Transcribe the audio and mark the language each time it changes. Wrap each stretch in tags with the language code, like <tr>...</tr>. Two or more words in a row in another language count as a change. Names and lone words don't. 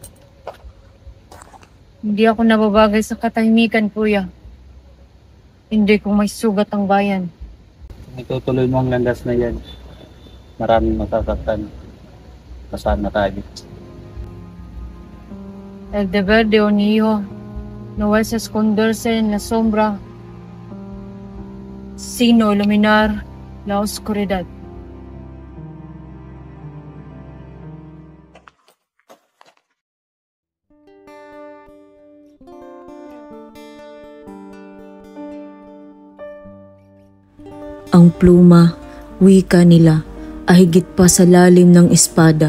<tl>Hindi ako nababagay sa katahimikan, kuya. Hindi kung may sugat ang bayan. Kung itutuloy mo ang landas na yan, maraming masasaktan. Kasama tayo.</tl> <es>El deber de un hijo no es esconderse en la sombra, sino iluminar la oscuridad.</es> <tl>Ang pluma, wika nila, ay higit pa sa lalim ng espada.</tl>